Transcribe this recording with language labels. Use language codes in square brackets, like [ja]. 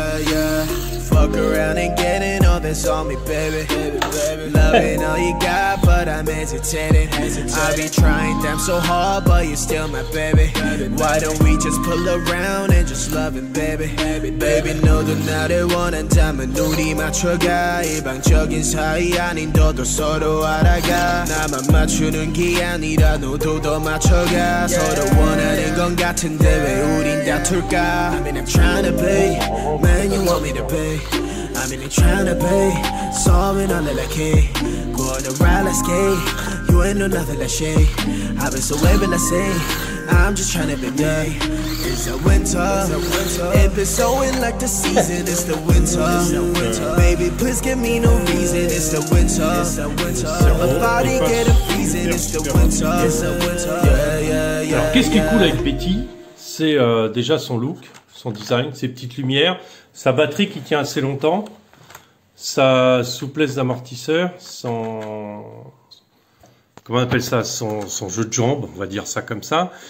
[en] Yeah. Fuck around and getting all this on me, baby. Loving all you got, but I'm hesitating. I be trying damn so hard, but you're still my baby. Why don't we just pull around and just love it, baby? [ko] Baby, 너도 나를 원한다면 우리 맞춰가. 일방적인 사이 아닌 너도 서로 알아가. 나만 맞추는 게 아니라 너도 더 맞춰가. 서로 원하는 건 같은데 왜 우린 다툴까? [en] I mean I'm trying to pay, man you want me to pay. I mean I'm trying to pay, sorry not like hey. Go on the ride, let's skate. You ain't know nothing like shade. I've been so able to say, I'm just trying to be me. It's a winter. It been snowing like the season. It's the winter. Baby, please give me no reason. It's the winter. My body getting freezing. It's the winter. Yeah. [fr] Alors, qu'est-ce qui est cool avec Betty? C'est déjà son look, son design, ses petites lumières, sa batterie qui tient assez longtemps, sa souplesse d'amortisseur, comment on appelle ça, son jeu de jambes, on va dire ça comme ça.